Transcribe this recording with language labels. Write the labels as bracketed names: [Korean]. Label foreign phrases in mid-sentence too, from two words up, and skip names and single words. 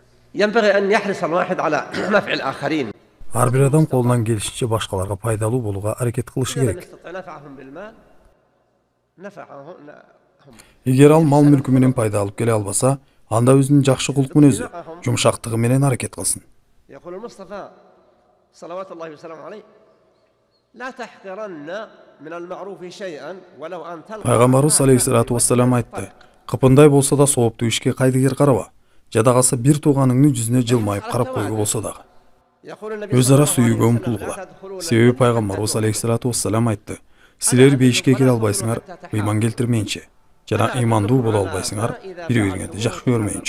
[Arabic] ينبغي أن يحرص الواحد على نفع الآخرين. [Kyrgyz] Ар бир адам колунан келишинче башкаларга пайдалуу болууга аракет кылышы [Arabic] إذا لم [Kyrgyz] керек. [Arabic] يستطع نفعهم بالمال نفعهم. [Kyrgyz] Эгер ал мал мүлкү менен пайда алып келе албаса, анда өзүнүн жакшы кулк мүнөзү, жумшактыгы менен аракет кылсын. [Arabic] يقول المصطفى صلوات الله وسلامه عليه لا تحقرن من المعروف شيئا ولو أن تلقى. [Kyrgyz] Пайгамбарыбыз [Arabic] عليه الصلاة والسلام [Kyrgyz] айтты: "Кыпындай болсо да сооптуу ишке кайдыгер караба. Жада калса бир тууганыңдын жүзүнө жылмайып карап койго болсо дагы." Өз ара сүйүүгө умтулгула. Себеби пайгамбарыбыз [Arabic] عليه الصلاة والسلام [Kyrgyz] айтты: "Силер бейишке келе албайсыңар, ыйман келтирмейинче, жана ыймандуу боло албайсыңар, бири-бириңерди жакшы көрмөйүнчө."